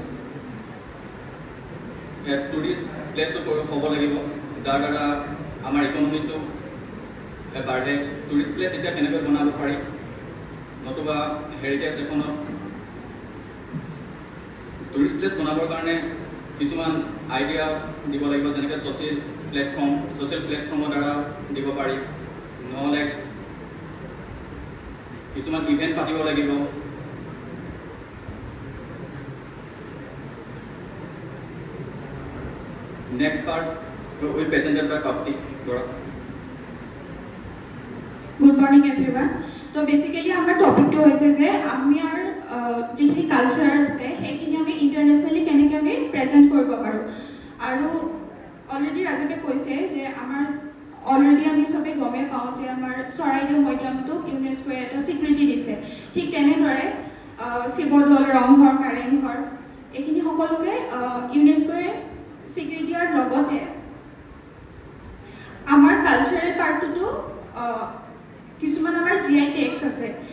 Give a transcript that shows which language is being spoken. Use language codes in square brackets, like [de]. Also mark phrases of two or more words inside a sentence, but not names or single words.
[en] tourist placeও [as] হ'ব লাগিব যাৰ দ্বাৰা আমাৰ ইকনমিটো বাঢ়ে [en] tourist place [as] এতিয়া কেনেকৈ বনাব পাৰি নতুবা হেৰিটেজ এখনত [en] tourist place [as] বনাবৰ কাৰণে কিছুমান আইডিয়া দিব লাগিব যেনেকৈ [en] social platformৰ [as] দ্বাৰা দিব পাৰি নহ'লে কিছুমান ইভেণ্ট পাতিব লাগিব [en] Next part will be presented by Prapti Bora. Good morning everyone. So basically our topic [as] টো হৈছে যে আমি আৰু যিখিনি culture আছে এইখিনি আমি internationally keneke ami present koribo paru aru already Rajibe koise je amar already ami sobe gome pao je amar Saraideu Moidam to UNESCO eta স্বীকৃতি দিছে ঠিক তেনে ধৰে শিৱদৌল ৰংঘৰ কাৰেংঘৰ এখিনি সকলোকে UNESCO স্বীকৃতিৰ লগতে আমাৰ [en] cultural partটো [as] কিছুমান আমাৰ [en] GI tags [as] আছে